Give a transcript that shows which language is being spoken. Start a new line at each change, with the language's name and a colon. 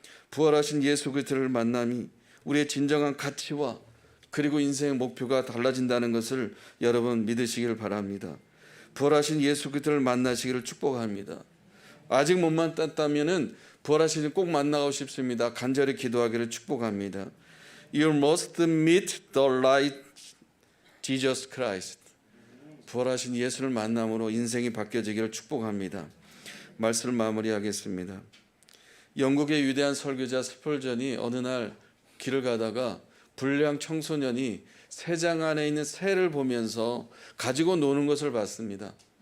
Korean: 부활하신 예수 그리스도를 만남이 우리의 진정한 가치와 그리고 인생의 목표가 달라진다는 것을 여러분 믿으시기를 바랍니다. 부활하신 예수 그리스도를 만나시기를 축복합니다. 아직 못 만났다면은 부활하신 꼭 만나고 싶습니다. 간절히 기도하기를 축복합니다.
English: You must meet the light Jesus Christ.
Korean: 부활하신 예수를 만남으로 인생이 바뀌어지기를 축복합니다. 말씀을 마무리하겠습니다. 영국의 위대한 설교자 스펄전이 어느 날 길을 가다가 불량 청소년이 새장 안에 있는 새를 보면서 가지고 노는 것을 봤습니다.